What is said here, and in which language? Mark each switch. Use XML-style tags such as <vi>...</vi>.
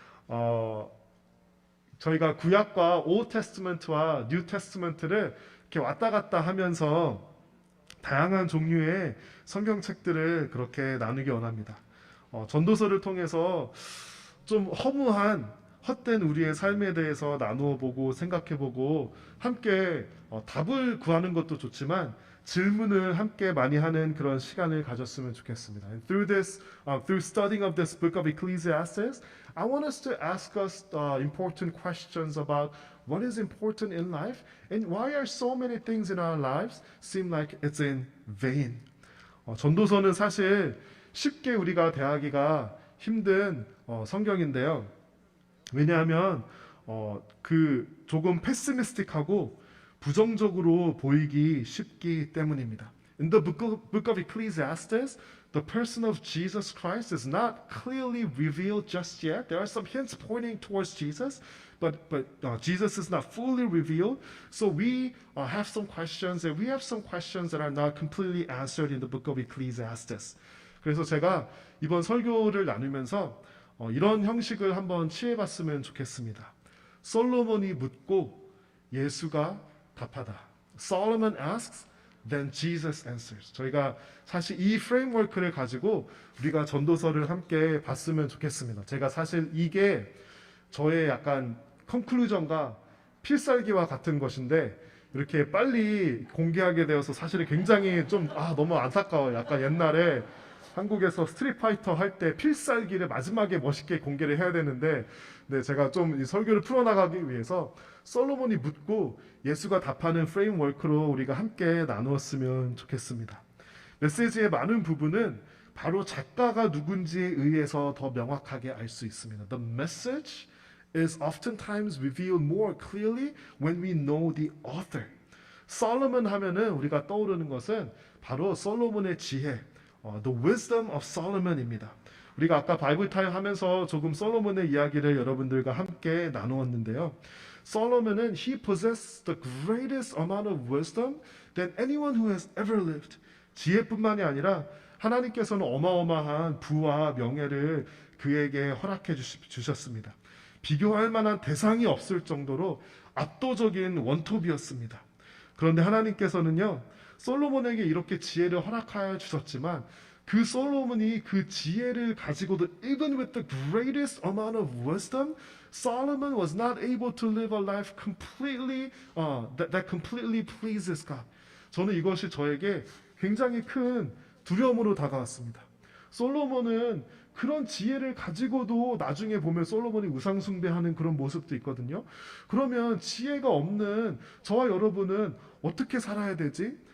<ko>어, 저희가 구약과 올 테스트먼트와 뉴 테스트먼트를 이렇게 왔다 갔다 하면서 다양한 종류의 성경책들을 그렇게 나누기 원합니다. 전도서를 통해서 좀 허무한 헛된 우리의 삶에 대해서 나누어 보고 생각해 보고 함께 답을 구하는 것도 좋지만 질문을 함께 많이 하는 그런 시간을 가졌으면 좋겠습니다.</ko> <en>And through studying of this book of Ecclesiastes, I want us to ask us important questions about what is important in life and why are so many things in our lives seem like it's in vain.</en> <ko>전도서는 사실 쉽게 우리가 대하기가 힘든 성경인데요. 왜냐하면 그 조금 패시미스틱하고 부정적으로 보이기 쉽기 때문입니다.</ko> <en>In the book of Ecclesiastes, the person of Jesus Christ is not clearly revealed just yet. There are some hints pointing towards Jesus, but Jesus is not fully revealed. So we have some questions, and we have some questions that are not completely answered in the book of Ecclesiastes.</en> <ko>그래서 제가 이번 설교를 나누면서 이런 형식을 한번 취해봤으면 좋겠습니다. 솔로몬이 묻고 예수가 답하다.</ko> <en>Solomon asks, then Jesus answers.</en> <ko>저희가 사실 이 프레임워크를 가지고 우리가 전도서를 함께 봤으면 좋겠습니다. 제가 사실 이게 저의 약간 컨클루전과 필살기와 같은 것인데 이렇게 빨리 공개하게 되어서 사실 굉장히 좀 너무 안타까워요. 약간 옛날에 한국에서 스트릿 파이터 할 때 필살기를 마지막에 멋있게 공개를 해야 되는데 제가 좀 이 설교를 풀어나가기 위해서 솔로몬이 묻고 예수가 답하는 프레임워크로 우리가 함께 나누었으면 좋겠습니다. 메시지의 많은 부분은 바로 작가가 누군지에 의해서 더 명확하게 알 수 있습니다.</ko> <en>The message is oftentimes revealed more clearly when we know the author.</en> <ko>솔로몬 하면은 우리가 떠오르는 것은 바로 솔로몬의 지혜,</ko> <en>The Wisdom of Solomon</en> <ko>입니다. 우리가 아까 바이블 타임 하면서 조금 솔로몬의 이야기를 여러분들과 함께 나누었는데요.</ko> <en>솔로몬은 he possessed the greatest amount of wisdom than anyone who has ever lived.</en> <ko>지혜뿐만이 아니라 하나님께서는 어마어마한 부와 명예를 그에게 허락해 주셨습니다. 비교할 만한 대상이 없을 정도로 압도적인 원톱이었습니다. 그런데 하나님께서는요, 솔로몬에게 이렇게 지혜를 허락하여 주셨지만 그 솔로몬이 그 지혜를 가지고도</ko> <en>even with the greatest amount of wisdom, Solomon was not able to live a life completely that completely pleases God.</en> <ko>저는 이것이 저에게 굉장히 큰 두려움으로 다가왔습니다. 솔로몬은 그런 지혜를 가지고도 나중에 보면 솔로몬이 우상숭배하는 그런 모습도 있거든요. 그러면 지혜가 없는 저와 여러분은 어떻게 살아야 되지?</ko>